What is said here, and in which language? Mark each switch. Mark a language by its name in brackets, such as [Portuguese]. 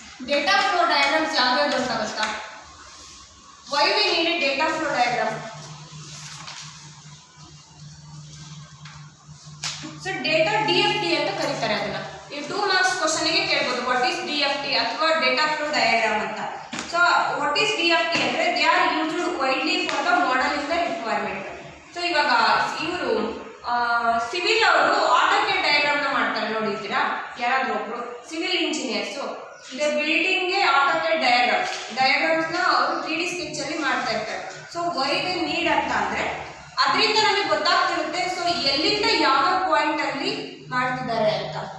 [English] Data flow diagrams [Kannada] ಯಾವ್ಯಾವ್ದು ಅಂತ ಗೊತ್ತಾ? [English] Why we need a data flow diagram? [Kannada] So data DFT ಅಂತ ಕರೀತಾರೆ ಅದನ್ನ. ಈ 2 ಮಾರ್ಕ್ಸ್ ಕ್ವಶನ್ ಗೆ ಕೇಳಬಹುದು [English] what is DFT [Kannada] ಅಥವಾ data flow diagram ಅಂತ. [English] So what is DFT ಅಂದ್ರೆ they are used widely for the modeling the requirement. [Kannada] So ಇವಾಗ ಇವರು ಸಿವಿಲ್ ಅವರು ಆಟೋಕ್ಯಾಡ್ ಡಯಾಗ್ರಾಮ್ ನ ಮಾಡ್ತಾರೆ, ನೋಡಿದ್ದೀರಾ ಯಾರಾದ್ರೂ ಒಬ್ರು ಸಿವಿಲ್ ಇಂಜಿನಿಯರ್ಸ್ ಇದೆ ಬಿಲ್ಡಿಂಗ್ ಗೆ ಆಟೋಕ್ಯಾಡ್ ಡಯಾಗ್ರಾಮ್ಸ್ ನ ಅವರು 3D ಸ್ಕೆಚ್ ಅಲ್ಲಿ ಮಾಡ್ತಾ ಇರ್ತಾರೆ. ಸೊ [English] why they need [Kannada] ಅಂತ ಅಂದ್ರೆ ಅದರಿಂದ ನಮಗೆ ಗೊತ್ತಾಗ್ತಿರುತ್ತೆ ಸೊ ಎಲ್ಲಿಂದ ಯಾವ ಪಾಯಿಂಟ್ ಅಲ್ಲಿ ಮಾಡ್ತಿದ್ದಾರೆ ಅಂತ.